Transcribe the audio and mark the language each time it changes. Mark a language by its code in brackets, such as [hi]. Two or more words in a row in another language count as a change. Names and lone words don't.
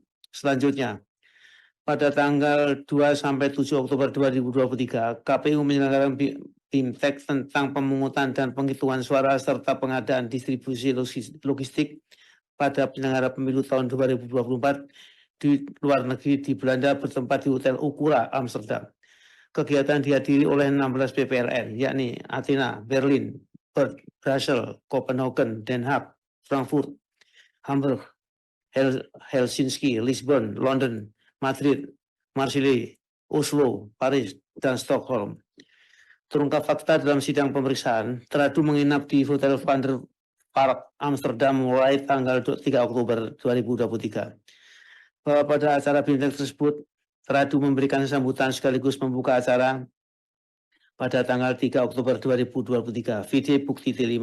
[id] Selanjutnya, pada tanggal 2 sampai 7 Oktober 2023, KPU menyelenggarakan BIMTEK tentang pemungutan dan penghitungan suara serta pengadaan distribusi logistik pada penyelenggara pemilu tahun 2024 di luar negeri di Belanda bertempat di Hotel Ukura, Amsterdam. Kegiatan dihadiri oleh 16 PPLN, yakni Athena, Berlin, Perth, Brussels, Copenhagen, Den Haag, Frankfurt, Hamburg, Helsinki, Lisbon, London, Madrid, Marseille, Oslo, Paris, dan Stockholm. Terungkap fakta dalam sidang pemeriksaan, Tradu menginap di Hotel Van der Park, Amsterdam mulai tanggal 3 Oktober 2023. Bahwa pada acara BIMTEK tersebut, Tradu memberikan sambutan sekaligus membuka acara pada tanggal 3 Oktober 2023, video bukti T5.